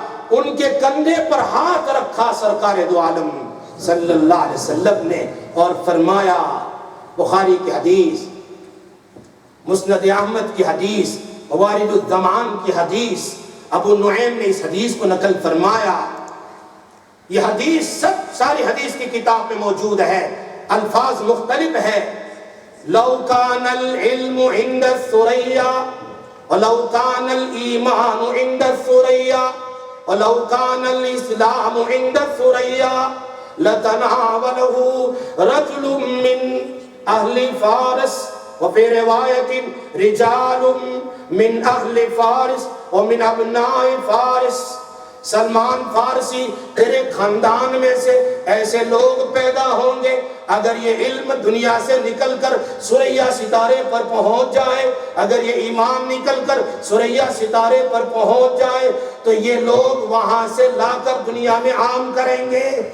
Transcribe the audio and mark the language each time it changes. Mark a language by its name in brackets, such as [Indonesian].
[Urdu] ان کے کندھے پر ہاتھ رکھا سرکار دو عالم صلی اللہ علیہ وسلم نے اور فرمایا، بخاری کی حدیث، مسند احمد کی حدیث، موارد الزمان کی حدیث، ابو نعیم نے اس حدیث کو نقل فرمایا. یہ حدیث ساری حدیث کی کتاب میں موجود ہے، الفاظ مختلف ہے. [Arabic] لو کان العلم عند الثریا ولو کان الایمان عند الثریا ولو کان الاسلام عند الثریا لتناوله رجل من اہل فارس وفي روایت رجال من اہل فارس ومن ابناء فارس. [Urdu] سلمان فارسی تیرے خاندان میں سے ایسے لوگ پیدا ہوں گے، اگر یہ علم دنیا سے نکل کر ثریا ستارے پر پہنچ جائے، اگر یہ ایمان نکل کر ثریا ستارے پر پہنچ جائے تو یہ لوگ وہاں سے لا کر دنیا میں عام کریں گے.